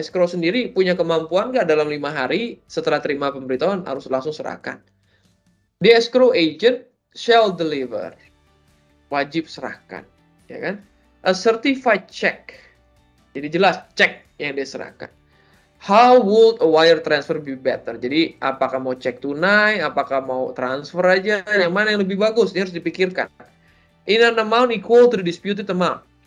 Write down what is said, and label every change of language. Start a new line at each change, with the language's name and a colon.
Indonesian: Escrow sendiri punya kemampuan nggak dalam 5 hari setelah terima pemberitahuan harus langsung serahkan.
English: The escrow agent shall deliver.
Indonesian: Wajib serahkan. Ya kan?
English: A certified check.
Indonesian: Jadi jelas cek yang dia serahkan.
English: How would a wire transfer be better?
Indonesian: Jadi apakah mau cek tunai, apakah mau transfer aja, yang mana yang lebih bagus? Ini harus dipikirkan.
English: In an amount equal to the disputed amount.